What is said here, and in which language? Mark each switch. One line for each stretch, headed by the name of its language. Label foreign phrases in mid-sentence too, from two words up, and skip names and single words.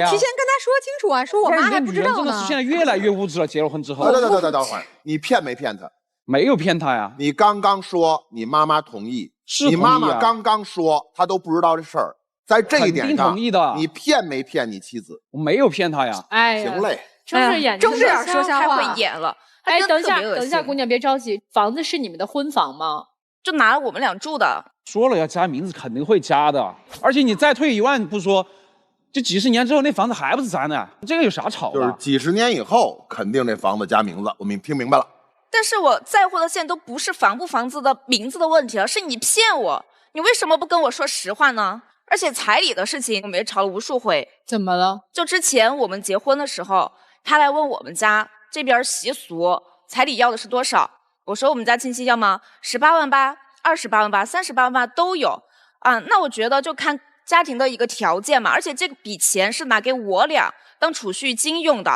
Chinese: 提前跟他說清楚啊，說我媽還不知道呢。女人真的是现在越來越物質了，結了婚之後。等會兒，你騙沒騙他？沒有騙他呀。你剛剛說你媽媽同意。你媽媽剛剛說她都不知道這事兒，在這一點上，你騙沒騙你妻子？我沒有騙她呀。行嘞，睜着眼說瞎話，太會演了。等一下，姑娘別着急，房子是你們的婚房嗎？就拿了我們倆住的。說了要加名字，肯定會加的。而且你再退1萬不說，就幾十年之後那房子還不是咱的，這個有啥吵的？就是幾十年以後，肯定這房子加名字，我们聽明白了。但是我在乎的現在都不是房子的名字的問題了，是你騙我，你為什麼不跟我說實話呢？而且彩禮的事情我們也吵了無數回。怎麼了？就之前我們結婚的時候，他來問我們家這邊習俗彩禮要的是多少，我說我們家親戚要嗎？18萬8、28萬8、38萬8都有啊。那我覺得就看家庭的一個條件嘛，而且這筆錢是拿給我倆當儲蓄金用的。